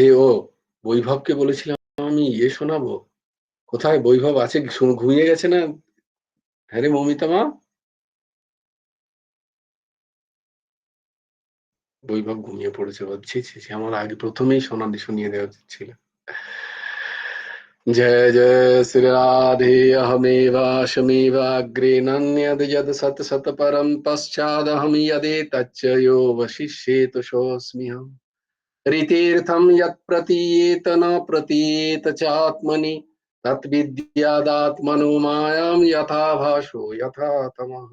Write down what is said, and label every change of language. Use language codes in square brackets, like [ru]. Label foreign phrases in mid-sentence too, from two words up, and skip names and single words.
[bn] ও বৈভবকে বলেছিলাম আমি শোনাবো। কোথায় বৈভব আছে? ঘুমিয়ে গেছে না? হ্যাঁ রে মমিতা মা, বৈভব ঘুমিয়ে পড়েছে ভাবছি। আমার আগে প্রথমেই শুনিয়ে দেওয়া উচিত ছিল। [hi] जय जय श्री राधे। [sa] अहमेवाशमेवाग्रे नन्यद् यद् सत् सत् परं पश्चादहं यदेतच्च यो वशिष्येत सोऽस्म्यहम्। ऋतीर्थं यत् प्रतीयेत न प्रतीयेत चात्मनि तद्विद्यादात्मनो मायां यथा भासो यथा तमः।